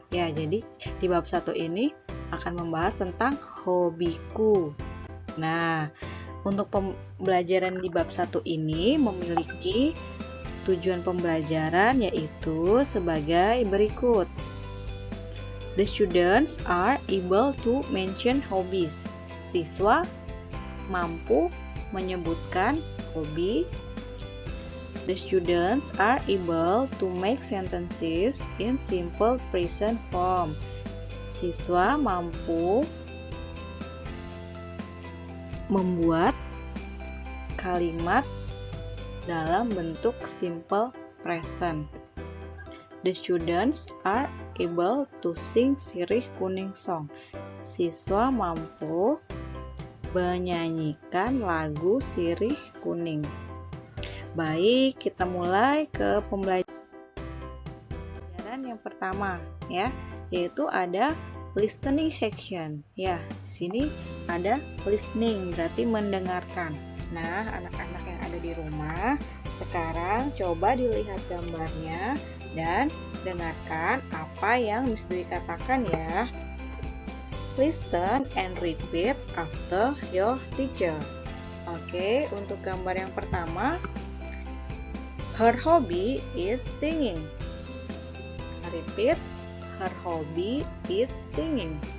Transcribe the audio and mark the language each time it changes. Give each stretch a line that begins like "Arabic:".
Indonesian: Ya, jadi di bab 1 ini akan membahas tentang hobiku. Nah, untuk pembelajaran di bab 1 ini memiliki tujuan pembelajaran yaitu sebagai berikut.
English: The students are able to mention hobbies.
Indonesian: Siswa mampu menyebutkan hobi.
English: The students are able to make sentences in simple present form.
Indonesian: Siswa mampu membuat kalimat dalam bentuk simple present.
English: The students are able to sing Sirih Kuning Song.
Indonesian: Siswa mampu menyanyikan lagu Sirih Kuning. Baik, kita mulai ke pembelajaran yang pertama ya, yaitu ada listening section. Ya, di sini ada listening, berarti mendengarkan. Nah, anak-anak yang ada di rumah, sekarang coba dilihat gambarnya dan dengarkan apa yang Miss Dwi katakan ya.
English: Listen and repeat after your teacher.
Indonesian: Oke, untuk gambar yang pertama,
English: her hobby is singing. Repeat, her hobby is singing.